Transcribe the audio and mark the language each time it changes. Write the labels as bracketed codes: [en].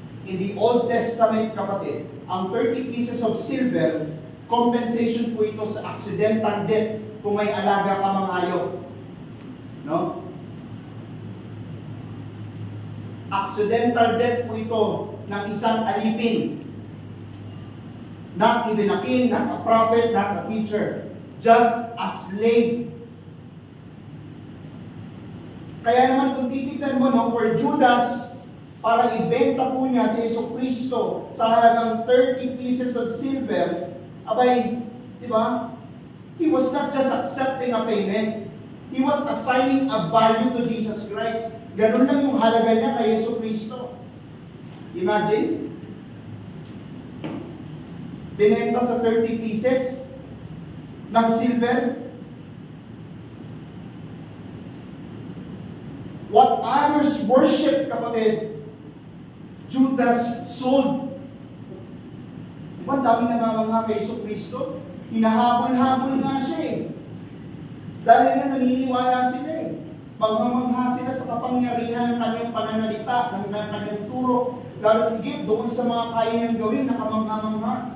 [en] In the Old Testament, [tl] kapatid, ang 30 pieces of silver, compensation po ito sa accidental death kung may alaga ka mga hayop. No? Accidental death po ito ng isang alipin. [en] Not even a king, not a prophet, not a teacher. Just a slave. [tl] Kaya naman kung titignan mo, for Judas, para ibenta po niya si Jesucristo sa halagang 30 pieces of silver, abay, di ba? [en] He was not just accepting a payment. He was assigning a value to Jesus Christ. [tl] Ganun lang yung halaga niya kay Jesucristo. Imagine, binenta sa 30 pieces ng silver. [en] What others worship, kapatid, Judas sold. [tl] Diba, dami namamangha kay Jesucristo? Hinahabol-habol nga siya Dahil nga naniniwala sila Magmamangha sila sa kapangyarihan ng kanyang pananalita, ng kanyang turo, lalo higit doon sa mga kaya niyang gawin na kamangha-mangha.